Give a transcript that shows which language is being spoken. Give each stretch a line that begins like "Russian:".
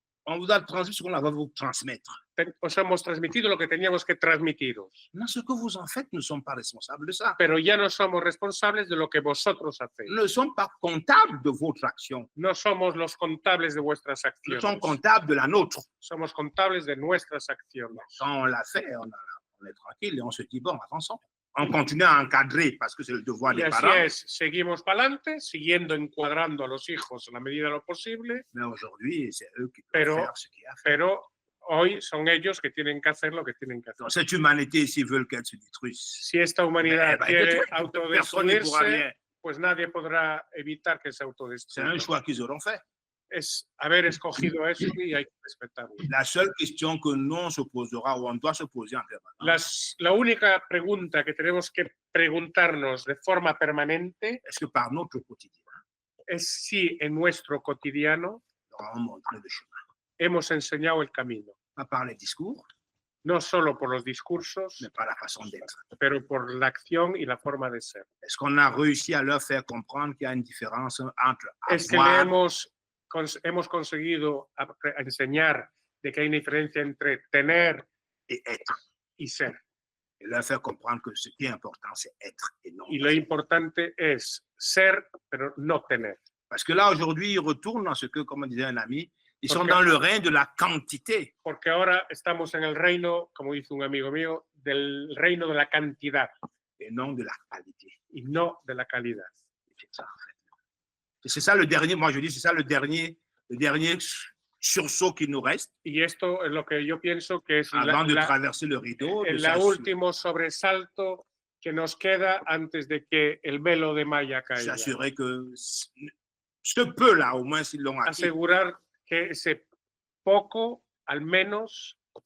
French: On vous a transmis ce qu'on avait à vous transmettre.
Spanish: Os hemos transmitido lo que teníamos que transmitiros.
French: Non, ce que vous en faites, nous ne sommes pas responsables de ça.
Spanish: Pero ya no somos responsables de lo que vosotros hacéis.
French: Nous ne sommes pas comptables de votre action.
Spanish: No somos los contables de vuestras acciones.
French: Nous sommes comptables de la nôtre.
Spanish: Somos contables de nuestras acciones.
French: Quand on l'a fait, on est tranquille et on se dit, bon, avançons. On continue à encadrer parce que c'est le devoir des parents.
Spanish: Y así es, seguimos para adelante, siguiendo encuadrando a los hijos en la medida de lo posible.
French: Mais aujourd'hui, c'est eux qui doivent faire ce qu'il y a à faire.
Spanish: Pero hoy son ellos que tienen que hacer lo que tienen que hacer.
French: Cette humanité, s'ils veulent qu'elle se détruise.
Spanish: Si esta humanidad quiere autodestruirse, pues nadie podrá evitar que se autodestruya.
French: C'est un choix qu'ils auront fait.
Spanish: Es haber escogido eso y hay que respetarlo.
French: La seule question que nous on se posera ou on doit se poser en permanence.
Spanish: La única pregunta que tenemos que preguntarnos de forma permanente es que
French: par notre quotidien,
Spanish: es si en nuestro cotidiano hemos enseñado el camino.
French: Pas par les discours,
Spanish: no solo por los discursos,
French: mais par la façon d'être.
Spanish: Pero por la acción y la forma de ser.
French: Est-ce qu'on a réussi à leur faire comprendre qu'il y a une différence entre
Spanish: es que le hemos conseguido enseñar de que hay una diferencia entre tener y ser.
French: Et leur faire comprendre que ce qui est important, c'est être et non.
Spanish: Y lo importante es ser, pero no tener.
French: Parce que là, aujourd'hui, ils retournent dans ce que, comme disait un ami, ils sont dans le règne de la quantité.
Spanish: Porque ahora estamos en el reino, como dice un amigo mío, del reino de la cantidad.
French: Et non de la qualité.
Spanish: Y no de la calidad.
French: C'est ça, en fait. C'est ça le dernier, moi je dis, c'est ça le dernier sursaut qui nous reste.
Spanish: Y esto es lo que yo pienso que es
French: avant de traverser le rideau.
Spanish: El último sobresalto que nos queda antes de que el velo de malla caiga.
French: S'assurer que ce peu-là, au moins, s'ils l'ont acquis.
Spanish: Asegurar que ese poco, al menos,